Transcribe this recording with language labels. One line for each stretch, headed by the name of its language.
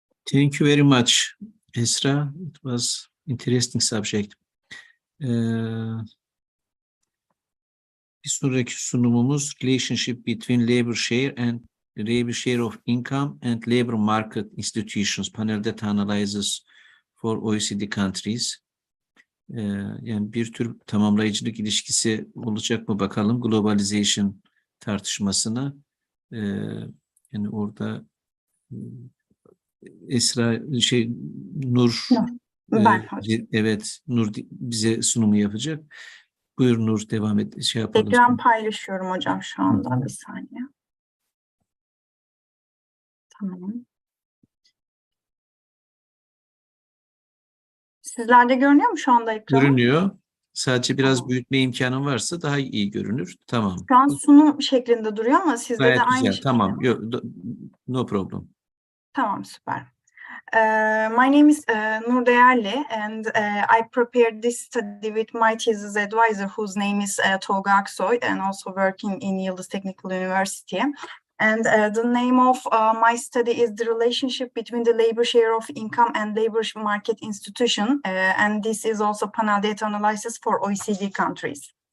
English: Thank you very much, Esra. It was interesting subject.
Turkish: Bir sonraki sunumumuz
English: relationship between labor share and labor share of income and labor market institutions, panel data analysis for OECD countries.
Turkish: Yani bir tür tamamlayıcılık ilişkisi olacak mı bakalım globalization tartışmasına. Yani orada Esra Nur Ben hocam. evet Nur bize sunumu yapacak. Buyur Nur, devam et, yapalım. Ekran paylaşıyorum hocam şu anda. Bir saniye. Tamam. Sizlerde görünüyor mu şu anda ekran? Görünüyor. Sadece biraz Tamam. büyütme imkanın varsa daha iyi görünür. Tamam. Şu an sunum şeklinde duruyor ama sizde Gayet de aynı güzel. şekilde. Tamam.
English: No problem.
Turkish: Tamam, süper.
English: My name is Nur Değerli, and I prepared this study with my thesis advisor, whose name is Tolga Aksoy, and also working in Yıldız Technical University. And the name of my study is the relationship between the labor share of income and labor market institution, and this is also panel data analysis for OECD countries.